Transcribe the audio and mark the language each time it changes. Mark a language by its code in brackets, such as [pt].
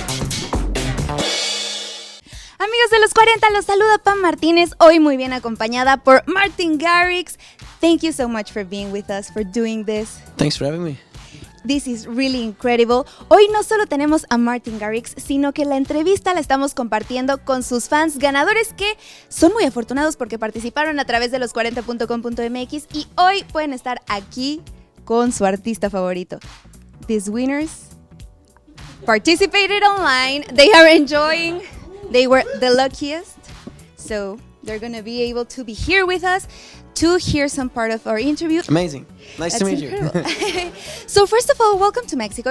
[es] Amigos de los 40, los saluda Pam Martínez, hoy muy bien acompañada por Martin Garrix. [en] Thank you so much for being with us, for doing this. Thanks for having me. This is really incredible. [es] Hoy no solo tenemos a Martin Garrix, sino que la entrevista la estamos compartiendo con sus fans ganadores que son muy afortunados porque participaron a través de los40.com.mx y hoy pueden estar aquí con su artista favorito. [en] These winners participated online. They are enjoying. They were the luckiest. So they're going to be able to be here with us to hear some part of our interview. Amazing. Nice to meet you. So first of all, welcome to Mexico.